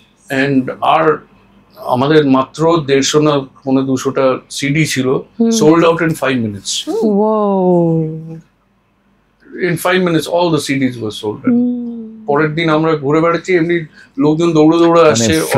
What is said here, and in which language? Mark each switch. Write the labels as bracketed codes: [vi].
[bn] And আর আমাদের মাত্র 150 না 200টা সিডি ছিল, [en] Sold out in 5 minutes. Whoa. In 5 minutes all the CDs were sold out. [bn] পরের দিন আমরা ঘুরে বেড়াচ্ছি, এমনি লোকজন দৌড়ে দৌড়ে আসছে।